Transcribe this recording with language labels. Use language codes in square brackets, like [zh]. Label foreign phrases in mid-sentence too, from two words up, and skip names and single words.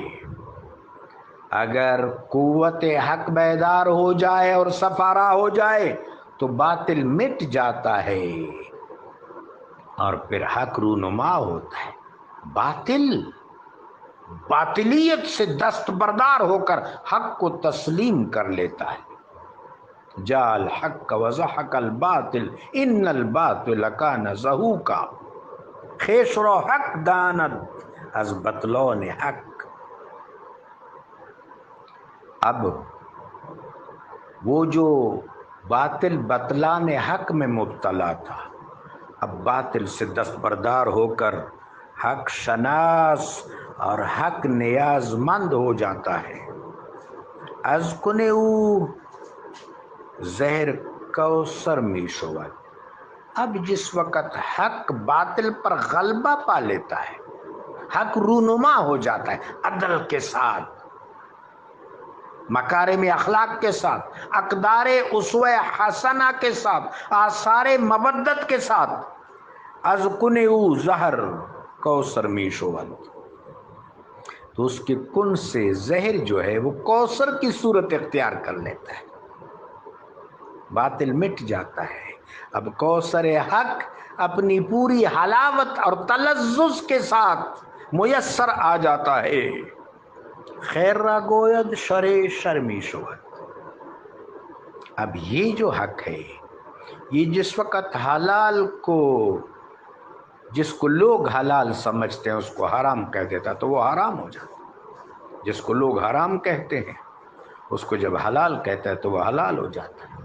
[ur] اگر قوت حق بیدار ہو جائے اور سفارا ہو جائے تو باطل مٹ جاتا ہے اور پھر حق رونما ہوتا ہے۔ باطلیت سے دستبردار ہو کر حق کو تسلیم کر لیتا ہے۔ [ar] جاء الحق وزحق الباطل ان الباطل کان زہوقا، [fa] خیش رو حق داند از بطلان حق۔ [ur] اب وہ جو باطل بطلان حق میں مبتلا تھا اب باطل سے دستبردار ہو کر حق شناس اور حق نیاز مند ہو جاتا ہے۔ [fa] از کنے او زہر کوثر می شود، [ur] اب جس وقت حق باطل پر غلبہ پا لیتا ہے، حق رونما ہو جاتا ہے عدل کے ساتھ، مکارم اخلاق کے ساتھ، اقدار اسوہ حسنہ کے ساتھ، آثار مودت کے ساتھ، [fa] از کن او زہر کوثر می شود، [ur] تو اس کے کن سے زہر جو ہے وہ کوثر کی صورت اختیار کر لیتا ہے، باطل مٹ جاتا ہے۔ اب کوثر حق اپنی پوری حلاوت اور تلذذ کے ساتھ میسر آ جاتا ہے۔ [fa] خیر را گوید شر شرمی شود۔ [ur] اب یہ جو حق ہے یہ جس وقت حلال کو، جس کو لوگ حلال سمجھتے ہیں اس کو حرام کہہ دیتا تو وہ حرام ہو جاتا، جس کو لوگ حرام کہتے ہیں اس کو جب حلال کہتا ہے تو وہ حلال ہو جاتا ہے۔